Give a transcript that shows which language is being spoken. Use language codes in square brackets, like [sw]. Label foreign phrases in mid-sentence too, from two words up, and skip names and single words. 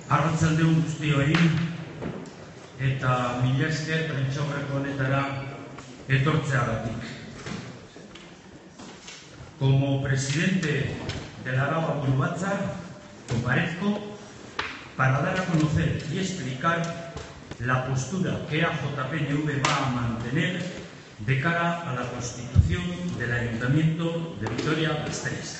[eu] Arratsaldeon guztioi eta mila esker prentsaurreko honetara etortzeagatik. [es] Como presidente de la Araba Buru Batzar, comparezco para dar a conocer y explicar la postura que EAJPNV va a mantener de cara a la constitución del Ayuntamiento de Vitoria-Gasteiz.